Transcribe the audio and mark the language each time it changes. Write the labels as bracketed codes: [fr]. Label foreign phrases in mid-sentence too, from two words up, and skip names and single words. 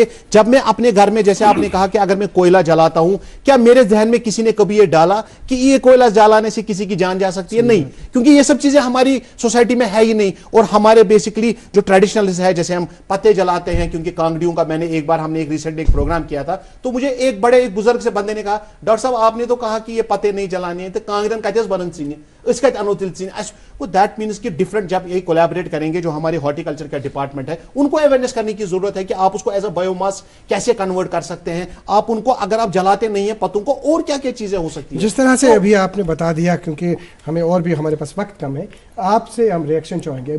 [ur] جب میں اپنے گھر میں, جیسے آپ نے کہا کہ اگر میں کوئلہ جلاتا ہوں, کیا میرے ذہن میں کسی نے کبھی یہ ڈالا کہ یہ کوئلہ جلانے سے کسی کی جان جا سکتی ہے؟ نہیں, کیونکہ یہ سب چیزیں ہماری سوسائٹی میں ہے ہی نہیں. اور ہمارے بیسکلی جو ٹریڈیشنل ہے, جیسے ہم پتے جلاتے ہیں, کیونکہ کانگڑیوں کا, میں نے ایک بار, ہم نے ایک ریسنٹ ایک پروگرام کیا تھا, تو مجھے ایک بزرگ سے بندے نے کہا, ڈاکٹر صاحب آپ نے تو کہا کہ یہ پتے نہیں جلانے ہیں, [ks] تو کانگڑن کتس بنن ثین, [ur] اس کا [ks] انو تل ثین. [ur] وہ [en] that means [ur] کہ ڈفرنٹ, جب یہ کولیبریٹ کریں گے, جو ہمارے ہارٹی کلچر کا ڈپارٹمنٹ ہے, ان کو اویئرنیس کرنے کی ضرورت ہے کہ آپ اس کو [en] as a bio mass [ur] کیسے کنورٹ کر سکتے ہیں. آپ ان کو, اگر آپ جلاتے نہیں ہیں پتوں کو, اور کیا کیا چیزیں ہو سکتی ہیں. جس طرح سے ابھی آپ نے بتا دیا, کیونکہ ہمیں اور بھی ہمارے پاس وقت کم ہے, آپ سے ہم ریئیکشن چاہیں گے.